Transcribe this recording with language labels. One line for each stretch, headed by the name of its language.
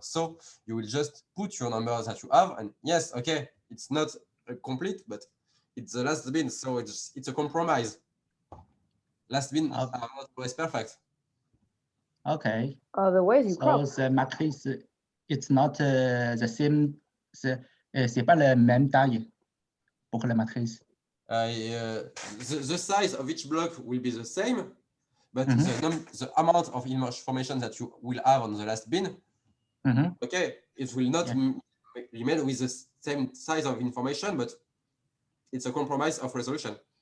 English: So you will just put your numbers that you have, and yes, okay, it's not complete, but it's the last bin, so it's a compromise. Last bin are not always perfect. Okay. Otherwise, you crop. So the matrix, it's not the same.
French: C'est pas la même taille pour la matrice.
English: The size of each block will be the same, but the amount of information that you will have on the last bin, okay, it will not remain with the same size of information, but it's a compromise of resolution.